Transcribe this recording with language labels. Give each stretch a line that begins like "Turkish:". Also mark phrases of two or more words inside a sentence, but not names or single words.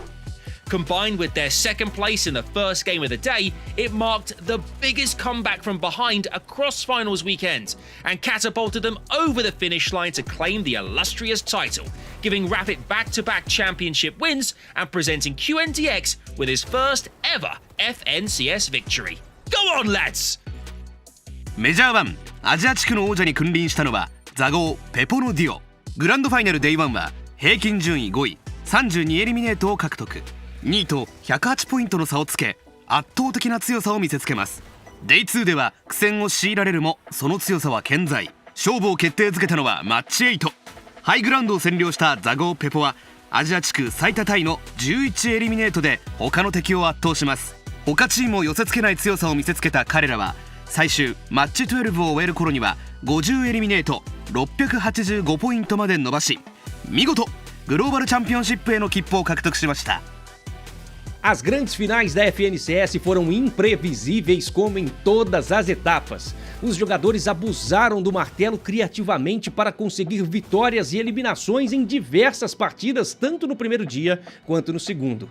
English: Combined with their 2nd place in the first game of the day, it marked the biggest comeback from behind across finals weekend, and catapulted them over the finish line to claim the illustrious title, giving Rapid back-to-back championship wins and presenting QNDX with his first ever FNCS victory. Go on, lads!
Japanese: メジャー1アジア地区の王者に君臨したのはザゴー・ペポのデュオ。グランドファイナルデイ1は平均順位5位32エリミネートを獲得。2位と108ポイントの差をつけ圧倒的な強さを見せつけます。デイ2では苦戦を強いられるもその強さは健在。勝負を決定づけたのはマッチ8。ハイグラウンドを占領したザゴー・ペポはアジア地区最多タイの11エリミネートで他の敵を圧倒します。他チームを寄せつけない強さを見せつけた彼らは最終マッチ12を終える頃には50エリミネート685ポイントまで伸ばし、見事グローバルチャンピオンシップへの切符を獲得しました。
Portuguese: As grandes finais da FNCS foram imprevisíveis como em todas as etapas. Os jogadores abusaram do martelo criativamente para conseguir vitórias e eliminações em diversas partidas, tanto no primeiro dia quanto no segundo.